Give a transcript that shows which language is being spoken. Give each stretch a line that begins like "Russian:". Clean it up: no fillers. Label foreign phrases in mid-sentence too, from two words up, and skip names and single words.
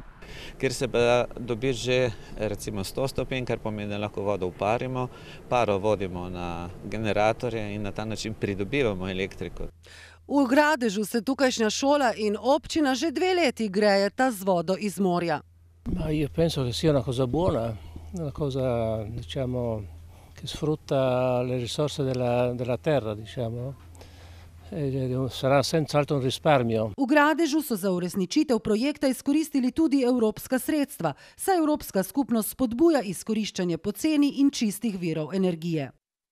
Slovenian: Ker se pa dobi že recimo 100 stopinj, kar pomeni, da lahko vodo uparimo, paro vodimo na generatorje in na ta način pridobivamo elektriko. V Gradežu se tukajšnja šola in občina že 2 leti grejeta z vodo iz morja.
Italian: Io penso che sia una cosa buona, una cosa, diciamo, che sfrutta le risorse della terra, diciamo. Sarà senz'altro un risparmio.
Slovenian: V Gradežu so za uresničitev projekta izkoristili tudi evropska sredstva, saj Evropska skupnost spodbuja izkoriščanje poceni in čistih virov energije.